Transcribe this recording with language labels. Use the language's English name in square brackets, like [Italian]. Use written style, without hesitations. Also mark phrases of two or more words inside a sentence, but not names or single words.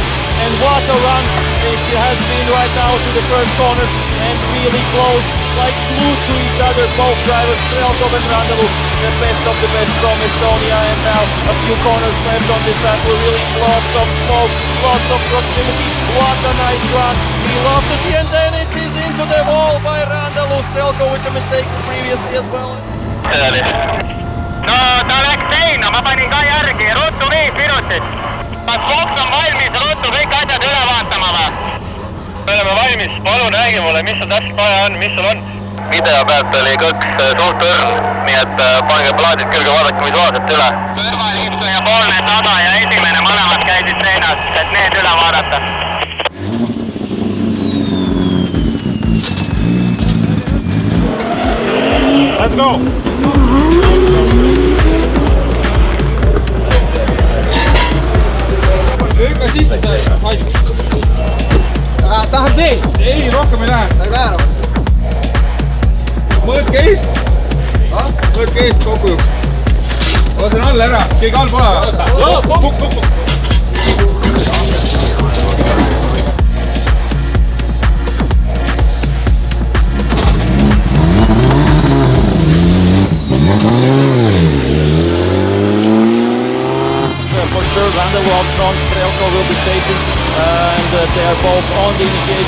[English] And what a run it has been right now to the first corners, and really close, like glued to each other, both drivers, Strelkov and Randaloo, the best of the best from Estonia. And now a few corners left on this battle, really lots of smoke, lots of proximity. What a nice run, we love to see, and then it is into the wall by Randaloo. Strelkov with a mistake previously as well. [Estonian] No ta läks seina, ma panin ka järgi, ruttu 5 minutit. Kas boks on valmis, ruttu kõik asjad üle vaatama või? Me oleme valmis, palun räägi mulle, mis sul täpselt vaja on, mis sul on? Video pealt oli kõks suht õrn, nii et pange plaadid külge, vaadake visuaalselt üle. Kõrvalistuja poolne 100 ja esimene mõlemad käisid seinas, et need üle vaadata. [English] Let's go! [Estonian] Lükka sisse see haistab. Tahad veel? Ei, rohkem ei lähe. Ta ei lähe rohkem. Mõõtke eest. Mõõtke eest kokku juks. Lasen alla ära, keegi all pole. [English] For sure, Randaloo out front, Strelkov will be chasing, and they are both on the initiation.